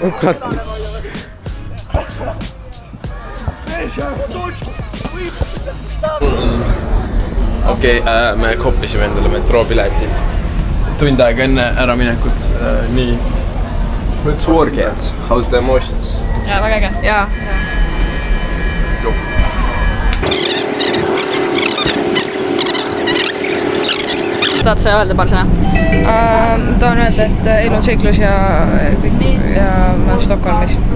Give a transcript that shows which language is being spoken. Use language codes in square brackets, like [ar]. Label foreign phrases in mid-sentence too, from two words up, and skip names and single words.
[et] okei , me koppisime endale metroopiletid tund aega enne äraminekut . nii . [en] Let's work it . How's the emotions ? [et] jaa , väga äge . jaa . tahad sa öelda paar sõna ? tahan öelda , et elu on seiklus ja ma olen Stockholmis .